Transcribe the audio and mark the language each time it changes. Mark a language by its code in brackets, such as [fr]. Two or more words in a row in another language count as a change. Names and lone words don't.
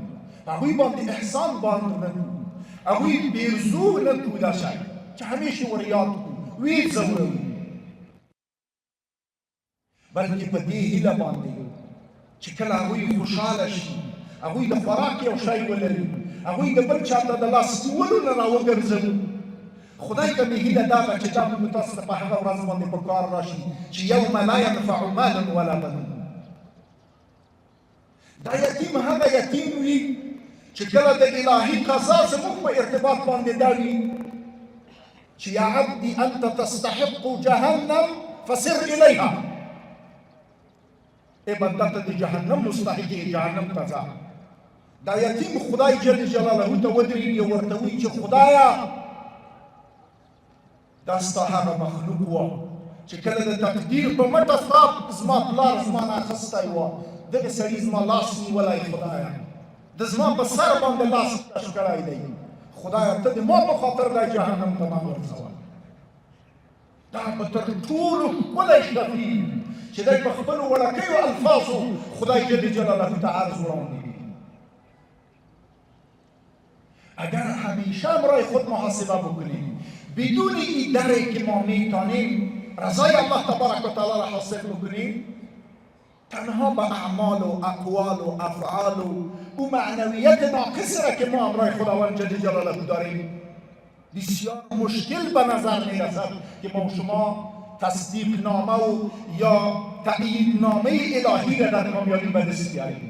[ps] هغوی باندې احسان باندې نه کړو، هغوی بېرزو نه کړو، دا شی چې همیشه ور یاد کړو، ویې ځورو، بلکې په دې هیله باندې چې کله هغوی خوشحاله شي، هغوی د خوراک یو شی ولري، هغوی د بل چا ته د لاس نیولو نه راوګرځوو. خدای ته مې هیله دا ده چې دا موږ تاسو ته په هغه ورځ باندې په کار راشي چې [ar] یوم لا ینفع مال ولا بنون. [ps] دا یتیم هغه یتیم وي چې کله د الهي قضا زموږ په ارتباط باندې دا وي چې [ar] یا عبدي انت تستحق جهنم فسر الیها. [ps] ای بنده ته د جهنم مستحق یې، جهنم ته ځه. دا یتیم خدای [ar] جل جلاله [ps] ته ودرېږي او ورته وایي چې خدایه دا ستا هغه مخلوق وه چې کله د تقدیر په مټه ستا زما پلار زما نه اخیستی وه، دغې سړي زما لاس نیولی خدایه، د زما په سر باندې لاس کش کړی دی، خدایه ته د ما په خاطر دا جهنم ته مه ورځوه. دا به تر ټولو ښکلی شفیع چې دی په خپلو وړکیو الفاظو خدای [ar] جل جلاله [ps] ته عرض وړاندې کړي. [fa] اگر همیشه برای خود محاسبه بکنیم، بدون این دری که ما میتانیم رضای الله [ar] تبارک و تعالی [fa] را حاصل بکنیم، تنها به اعمال و اقوال و افعال و او معنویت ناقصی را که ما امرای خداوند [ar] جل جلاله [fa] داریم بسیار مشکل به نظر می رسد که ما و شما تصدیق نامه و یا تأیید نامه الهی را در کامیابی به دست بیاریم.